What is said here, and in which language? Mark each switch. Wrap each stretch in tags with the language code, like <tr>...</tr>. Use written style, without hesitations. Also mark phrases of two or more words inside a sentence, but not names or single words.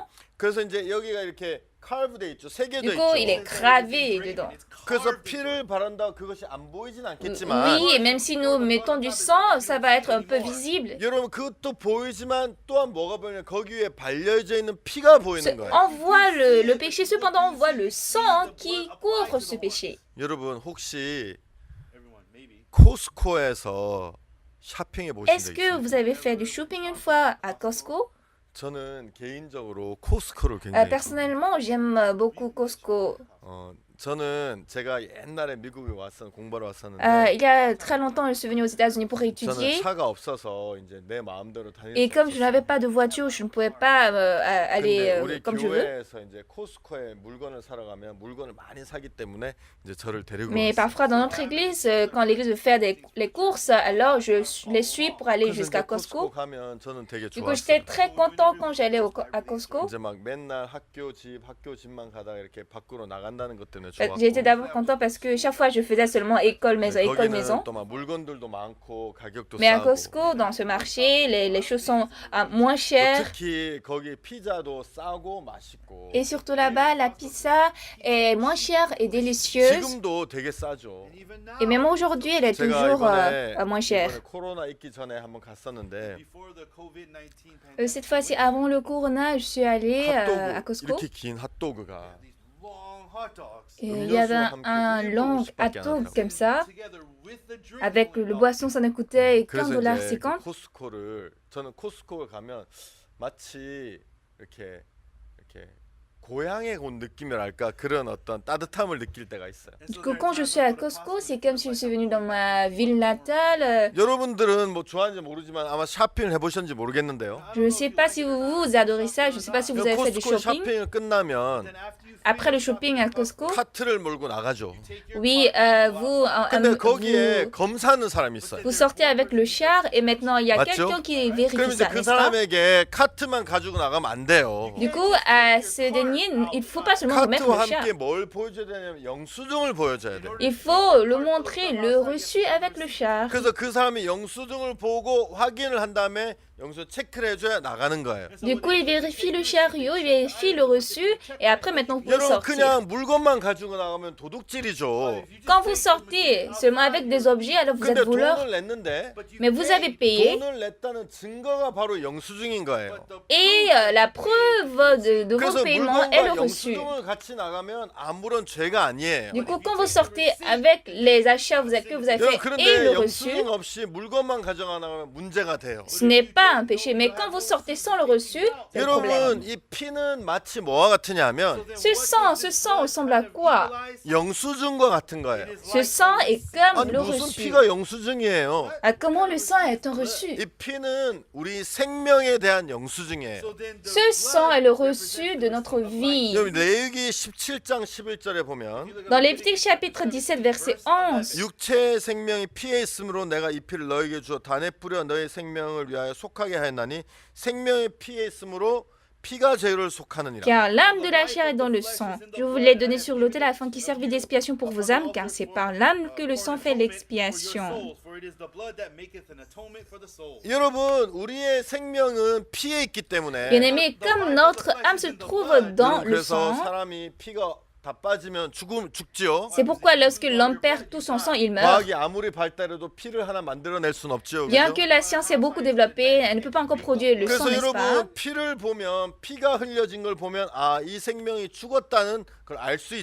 <ko>그래서 이제 여기가 이렇게 칼브돼 있죠. 새겨져</ko> <fr>du coup, il est</fr> <ko>있죠.</ko> <fr>gravé dedans.</fr> <ko>그래서 피를 바른다 그것이 안 보이진 않겠지만</ko> <fr>Oui, et même si nous mettons du sang, ça va être un peu visible.</fr> <ko>여러분 그것도 보이지만 또한 뭐가 보이냐 거기 위에 발려져 있는 피가 보이는 거예요.</ko> <fr>On voit le péché, cependant on voit le sang qui couvre ce péché.</fr> <ko>여러분 혹시 코스코에서 쇼핑해 보신</ko> <fr>Est-ce</fr> <ko>적</ko> <fr>que</fr> <ko>있어요?</ko> <fr>vous avez fait du shopping une fois à Costco?</fr> <ko>저는 개인적으로 코스코를 굉장히</ko> <fr>Personnellement, j'aime beaucoup Costco.</fr> <ko>저는 제가 옛날에 미국에 공부하러 왔었는데</ko> <fr>Il y a très longtemps, je suis venue aux États-Unis pour</fr> <ko>저는</ko> <fr>étudier.</fr> <ko>차가 없어서 이제 내 마음대로 다닐</ko> <fr>Et</fr> <ko>수</ko> <fr>comme je n'avais</fr> <ko>없었어요.</ko> <fr>pas de voiture, je ne pouvais pas aller</fr> <ko>근데 우리</ko> <fr>comme je veux.</fr> <ko>교회에서 이제 코스코에 물건을 사러 가면 물건을 많이 사기 때문에 이제 저를 데리고</ko> <fr>Mais</fr> <ko>왔어요.</ko> <fr>parfois, dans notre église, quand l'église veut faire les courses, alors les suis pour aller</fr> <ko>그래서</ko> <fr>jusqu'à</fr> <ko>이제 코스코</ko> <fr>Costco.</fr> <ko>가면 저는 되게</ko> <fr>Du coup, j'étais</fr> <ko>좋았어요.</ko> <fr>très content quand j'allais à Costco.</fr> <ko>이제 막 맨날 학교 집만 가다가 이렇게 밖으로 나간다는 것 때문에</ko> <fr>J'ai été</fr> <ko>좋았고.</ko> <fr>d'abord content parce que chaque fois, je faisais seulement école-maison, école-maison.</fr> <ko>거기는 또 막 물건들도 많고 가격도</ko> <fr>Mais à</fr> <ko>싸고.</ko> <fr>Costco, dans ce marché, les choses sont moins</fr> <ko>또</ko> <fr>chères.</fr> <ko>특히 거기 피자도 싸고 맛있고.</ko> <fr>Et surtout là-bas, la pizza est moins chère et délicieuse.</fr> <ko>지금도 되게 싸죠.</ko> <fr>Et même aujourd'hui, elle est</fr> <ko>제가</ko> <fr>toujours</fr> <ko>이번에</ko> <fr>moins chère.</fr> <ko>코로나 있기 전에 한번 갔었는데</ko> <fr>Cette fois-ci, avant le corona, je suis allée à</fr> <ko>핫도그</ko> <fr>Costco.</fr> <ko>이렇게 긴 핫도그가</ko> <fr>Et il y avait un long hot dog comme ça, avec le boisson, ça nous coûtait</fr> <ko>그래서 이제 그</ko> <fr>15,50 $.</fr> <ko>저는 코스코를 가면 마치 이렇게 고향에 온 느낌이랄까 그런 어떤 따뜻함을 느낄 때가 있어요.</ko> <fr>Du coup, quand je suis à Costco, c'est comme si je suis venue dans ma ville natale.</fr> <ko>여러분들은 뭐 좋아하는지 모르지만 아마 쇼핑을 해보셨는지 모르겠는데요.</ko> <fr>Je ne sais pas si vous adorez ça, je ne sais pas si vous avez fait du</fr> <ko>코스코</ko> <fr>shopping.</fr> <ko>쇼핑을 끝나면</ko> <fr>Après le shopping à Costco,</fr> <ko>카트를 몰고 나가죠.</ko> <fr>oui,</fr> <ko>근데 거기에</ko> <fr>vous,</fr> <ko>검사하는 사람이 있어요.</ko> <fr>vous sortez avec le char et maintenant il y a</fr> <ko>맞죠?</ko> <fr>quelqu'un qui</fr> <ko>그럼</ko> <fr>vérifie</fr> <ko>이제</ko> <fr>ça,</fr> <ko>그</ko> <fr>n'est-ce pas?</fr> <ko>사람에게 카트만 가지고 나가면 안 돼요.</ko> <fr>Du coup, à ce dernier, il ne faut pas seulement remettre</fr> <ko>카트와</ko> <fr>le char.</fr> <ko>함께 뭘 보여줘야 되냐면 영수증을 보여줘야 돼요.</ko> <fr>Il faut le montrer, le reçu avec le char.</fr> <ko>그래서 그 사람이 영수증을 보고 확인을 한 다음에 영수증 체크를 해줘야 나가는 거예요.</ko> <fr>Du coup, il vérifie le chariot, il vérifie le reçu, et après, maintenant, vous pouvez</fr> <ko>여러분</ko> <fr>sortir.</fr> <ko>그냥 물건만 가지고 나가면 도둑질이죠.</ko> <fr>Quand vous sortez seulement avec des objets, alors vous</fr> <ko>근데</ko> <fr>êtes voleur,</fr> <ko>돈을 냈는데</ko> <fr>mais vous avez payé,</fr> <ko>돈을 냈다는 증거가 바로 영수증인 거예요.</ko> <fr>et la preuve de</fr> <ko>그래서</ko> <fr>vos paiements est le</fr> <ko>물건과</ko> <fr>reçu.</fr> <ko>영수증을 같이 나가면 아무런 죄가 아니에요.</ko> <fr>Du coup, quand vous sortez avec les achats que vous avez</fr> <ko>여러분</ko> <fr>fait et</fr> <ko>그런데</ko> <fr>le reçu,</fr> <ko>영수증 없이 물건만 가져가 나가면 문제가 돼요.</ko> <fr>ce n'est pas un péché. Mais quand vous sortez sans le reçu, c'est le problème.</fr> <ko>여러분 이 피는 마치 뭐와 같으냐면</ko> <fr>Ce sang ressemble à quoi?</fr> <ko>영수증과 같은 거예요.</ko> <fr>Ce sang est comme</fr> <ko>아니</ko> <fr>le</fr> <ko>무슨</ko> <fr>reçu.</fr> <ko>피가 영수증이에요?</ko> <fr>Ah, comment le sang est un reçu?</fr> <ko>이 피는 우리 생명에 대한 영수증이에요.</ko> <fr>Ce sang est le reçu de notre vie.</fr> <ko>여러분 레위기 17장 11절에 보면</ko> <fr>Dans Lévitique chapitre 17 verset 11,</fr> <ko>육체의 생명이 피에 있으므로 내가 이 피를 너에게 주어 단에 뿌려 너의 생명을 위하여 속하게 하였나니 생명의 피에 있으므로 피가 죄를 속하느니라.</ko> <fr>car l'âme de la chair est dans le sang. Je vous l'ai donné sur l'autel afin qu'il serve d'expiation pour vos âmes, car c'est par l'âme que le sang fait l'expiation.</fr> <ko>여러분 우리의 생명은 피에 있기 때문에</ko> <fr>Bien-aimés, comme notre âme se trouve dans le</fr> <ko>그래서</ko> <fr>sang,</fr> <ko>사람이 피가 다 빠지면 죽지요.</ko> <fr>c'est pourquoi lorsque l'homme perd tout son sang, il meurt.</fr> <ko>과학이 아무리 발달해도 피를 하나 만들어낼 수는 없죠.</ko> <fr>Bien</fr> <ko>그죠?</ko> <fr>que la science ait beaucoup développé, elle ne peut pas encore produire le sang,</fr> <ko>그래서</ko> <fr>n'est-ce pas?</fr> <ko>여러분 피를 보면 피가 흘려진 걸 보면 아 이 생명이 죽었다는 걸 알 수</ko>